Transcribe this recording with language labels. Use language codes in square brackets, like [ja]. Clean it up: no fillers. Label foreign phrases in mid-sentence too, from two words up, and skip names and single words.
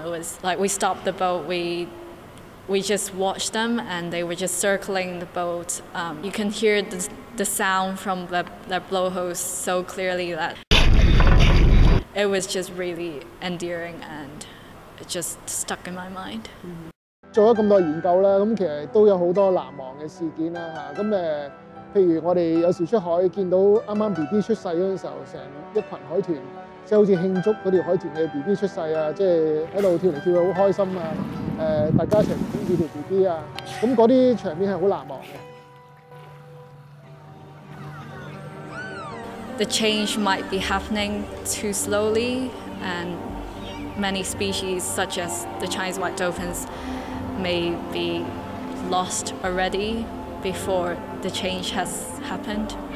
[en] It was we stopped the boat. We just watched them, and they were just circling the boat. You can hear the sound from their blowholes so clearly that it was just really endearing, and it just stuck in my mind. [yue] 做咗咁多研究啦，咁其實都有好多難忘嘅事件啦嚇。咁譬如我哋有時出海見到啱啱 BB 出世嗰陣時候，成一群海豚，即係好似慶祝嗰條海豚嘅 BB 出世啊，即係喺度跳嚟跳去好開心啊！大家一齊捧住條 BB 啊，咁嗰啲場面係好難忘嘅。 [en] The change might be happening too slowly, and many species, such as the Chinese white dolphins, may be lost already before the change has happened.